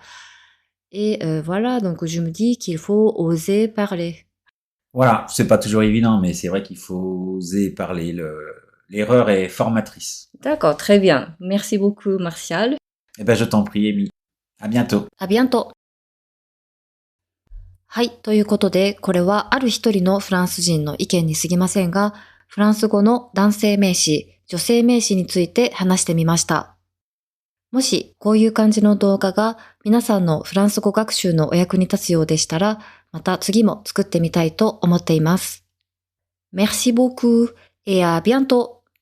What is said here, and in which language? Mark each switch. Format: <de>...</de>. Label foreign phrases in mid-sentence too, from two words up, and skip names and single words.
<fr>Et voilà, donc je me dis qu'il faut oser parler. Voilà, c'est pas toujours évident, mais c'est vrai qu'il faut oser parler. L'erreur est formatrice. D'accord, très bien. Merci beaucoup, Martial. Eh ben, je t'en prie, Amy. À bientôt. À bientôt.</fr> <ja>はい。ということで、これはある一人のフランス人の意見に過ぎませんが、フランス語の男性名詞、女性名詞について話してみました。もし、こういう感じの動画が皆さんのフランス語学習のお役に立つようでしたら、 また次も作ってみたいと思っています。</ja> <fr>Merci beaucoup et à bientôt!</fr>